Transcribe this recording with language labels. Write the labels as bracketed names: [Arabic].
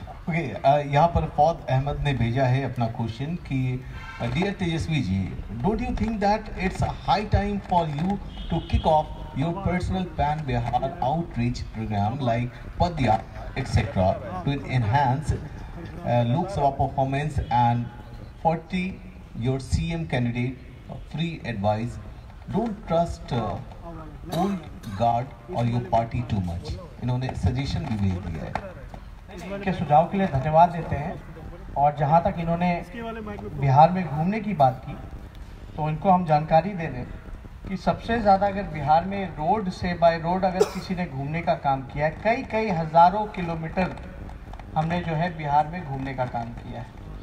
[Hindi] यहाँ पर फौद अहमद ने भेजा है अपना क्वेश्चन कि [English] Dear Tejashwi ji, don't you think that it's high time for you to kick off your personal Pan Bihar outreach program like Padya etc. to enhance Lok Sabha performance and 40 your CM candidate free advice. Don't trust old guard or your party too much. [Hindi] इन्होंने suggestion भी भेज दिया है। इनके सुझाव के लिए धन्यवाद देते हैं। और जहाँ तक इन्होंने बिहार में घूमने की बात की, तो इनको हम जानकारी दे दें कि सबसे ज़्यादा अगर बिहार में रोड से बाय रोड अगर किसी ने घूमने का काम किया है, कई हज़ारों किलोमीटर हमने जो है बिहार में घूमने का काम किया है।